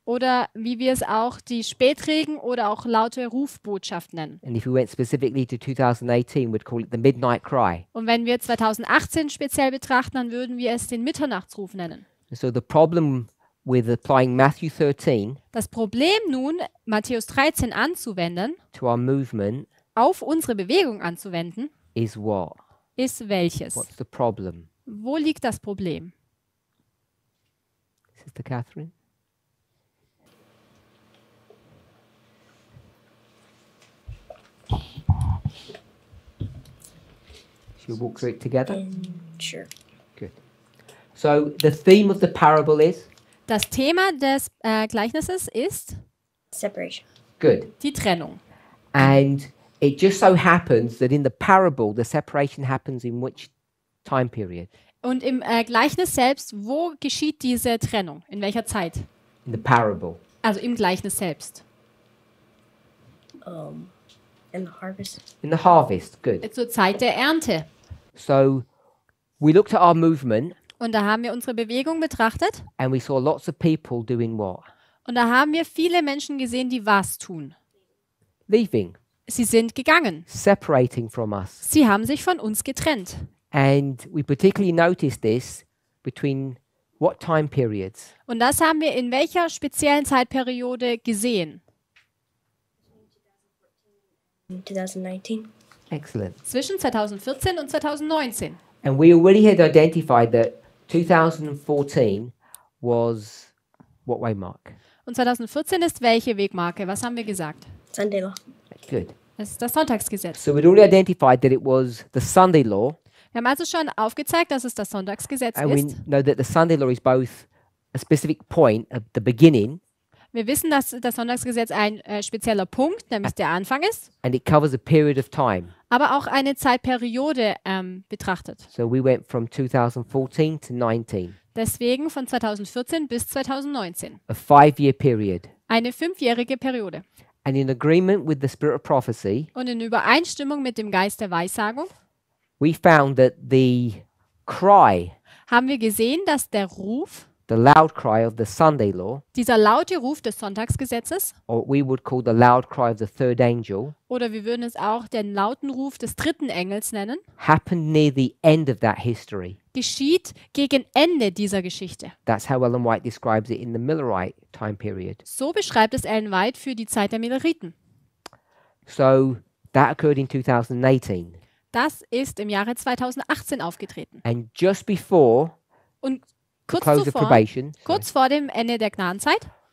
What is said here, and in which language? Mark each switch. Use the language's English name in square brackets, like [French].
[German] Oder wie wir es auch die Spätregen oder auch laute Rufbotschaft nennen. [English] And if we went specifically to 2018, we'd call it the midnight cry. [German] Und wenn wir 2018 speziell betrachten, dann würden wir es den Mitternachtsruf nennen. [English] And so the problem with applying Matthew 13 [German] Das Problem nun, Matthäus 13 anzuwenden, [English] to our movement [German] auf unsere Bewegung anzuwenden, [English] is what? [German] ist welches? [English] What's the problem? [German] Wo liegt das Problem? [English] Sister Catherine? Shall we walk through it together? Sure. Good. So the theme of the parable is? [German] Das Thema des Gleichnisses ist [English] Separation. Good. [German] die Trennung. [English] And it just so happens that in the parable, the separation happens in which time period? [German] Und im Gleichnis selbst, wo geschieht diese Trennung? In welcher Zeit? [English] In the parable. [German] Also im Gleichnis selbst. [English] In the harvest. In the harvest. Good. [German] Zur Zeit der Ernte. [English] So we looked at our movement [German] Und da haben wir unsere Bewegung betrachtet. [English] and we saw lots of people doing what? [German] Und da haben wir viele Menschen gesehen, die was tun. [English] Leaving, [German] Sie sind gegangen. [English] separating from us. [German] Sie haben sich von uns getrennt. [English] And we particularly noticed this between what time periods? [German] Und das haben wir in welcher speziellen Zeitperiode gesehen? [English] In 2019. Excellent. [German] Zwischen 2014 und 2019. [English] And we already had identified that 2014 was what way mark? [German] Und 2014 ist welche Wegmarke? Was haben wir gesagt? [English] Sunday law. Good. [German] Das ist das Sonntagsgesetz. [English] So we'd already identified that it was the Sunday law, [German] Wir haben also schon aufgezeigt, dass es das Sonntagsgesetz [English] and we [German] ist. [English] know that the Sunday law is both a specific point at the beginning, [German] Wir wissen, dass das Sonntagsgesetz ein spezieller Punkt, nämlich der Anfang ist, [English] and it covers a period of time. [German] aber auch eine Zeitperiode betrachtet. [English] So we went from 2014 to 19, [German] Deswegen von 2014 bis 2019. [English] a 5-year period. [German] Eine 5-jährige Periode. [English] And in agreement with the spirit of prophecy, [German] Und in Übereinstimmung mit dem Geist der Weissagung [English] we found that the cry [German] haben wir gesehen, dass der Ruf [English] the loud cry of the Sunday law, [German] dieser laute Ruf des Sonntagsgesetzes, [English] or what we would call the loud cry of the third angel, [German] oder wir würden es auch den lauten Ruf des dritten Engels nennen, [English] happened near the end of that history. [German] geschieht gegen Ende dieser Geschichte. [English] That's how Ellen White describes it in the Millerite time period. [German] So beschreibt es Ellen White für die Zeit der Milleriten. [English] So that occurred in 2018. [German] Das ist im Jahre 2018 aufgetreten. [English] And just before [German] Und [English] the [German] kurz [English] close of [German] zuvor, [English] probation, [German] kurz vor dem Ende der Gnadenzeit,